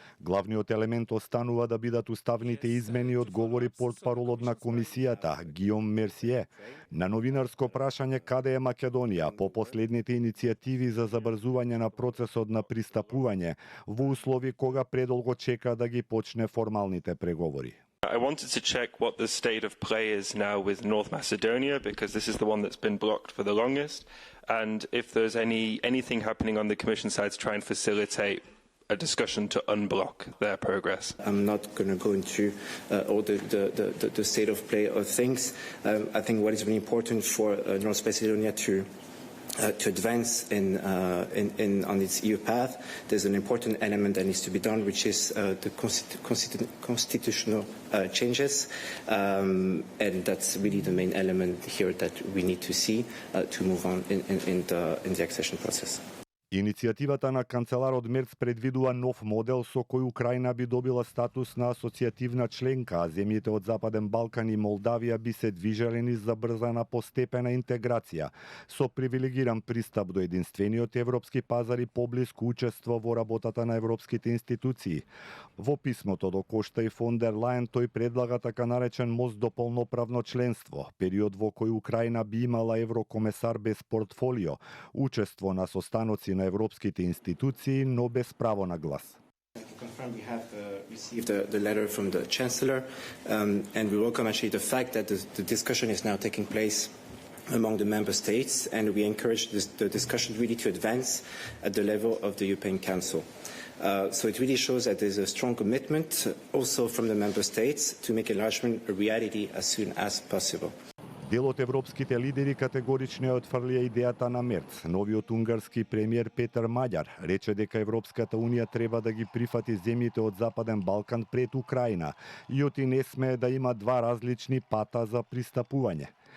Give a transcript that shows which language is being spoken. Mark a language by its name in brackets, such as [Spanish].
[Macedonian] Главниот елемент останува да бидат уставните измени, одговори портпаролот на комисијата Гиом Мерсие на новинарско прашање каде е Македонија по последните иницијативи за забрзување на процесот на пристапување во услови кога предолго чека да ги почне формалните преговори. [English] I wanted to check what the state of play is now with North Macedonia, because this is the one that's been blocked for the longest, and if there's anything happening on the Commission side to try and facilitate a discussion to unblock their progress. I'm not going to go into all the state of play of things. I think what is really important for North Macedonia to advance on its EU path, there's an important element that needs to be done, which is the constitutional changes, and that's really the main element here that we need to see to move on in the accession process. [Macedonian] Иницијативата на канцеларот Мерц предвидува нов модел со кој Украина би добила статус на асоцијативна членка, а земјите од Западен Балкан и Молдавија би се движеле низ забрзана постепена интеграција, со привилегиран пристап до единствениот европски пазар и поблиско учество во работата на европските институции. Во писмото до Кошта и фон дер Лајен тој предлага така наречен мост до полноправно членство, период во кој Украина би имала еврокомесар без портфолио, учество на состаноци на европските институции, но без право на глас. [English] We have received the letter from the Chancellor, and we welcome actually the fact that the discussion is now taking place among the member states, and we encourage the discussion really to advance at the level of the European Council. So it really shows that there's a strong commitment also from the member states to make enlargement a reality as soon as possible. [Macedonian] Дел од европските лидери категорично ја отфрлија идејата на Мерц. Новиот унгарски премиер Петер Маѓар рече дека Европската унија треба да ги прифати земјите од Западен Балкан пред Украина и оти не смее да има два различни пата за пристапување.